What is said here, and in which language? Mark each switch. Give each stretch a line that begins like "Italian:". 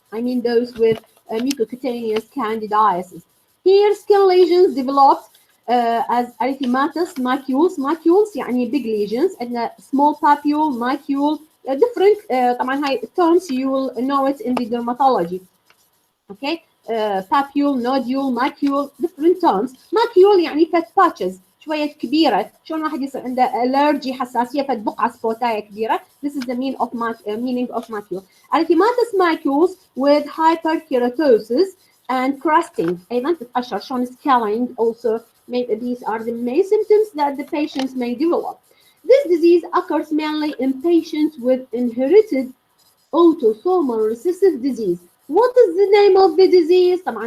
English: I mean, those with mucocutaneous candidiasis. Here, skin lesions developed as erythematous macules. Macules يعني big lesions, and small papule, macule, different
Arabic: طبعا هاي
English: terms you will know it in the dermatology. Okay. Papule, nodule, macule, different terms.
Arabic: Macule يعني فت patches شوية كبيرة، شلون واحد يصير عنده allergy حساسية فت بقعة سبوتاية كبيرة.
English: This is the meaning of macule. Erythematous macules with hyperkeratosis and crusting.
Arabic: أيضا تتأشر شلون scaling also.
English: These are the main symptoms that the patients may develop. This disease occurs mainly in patients with inherited autosomal recessive disease. What is the name of the disease?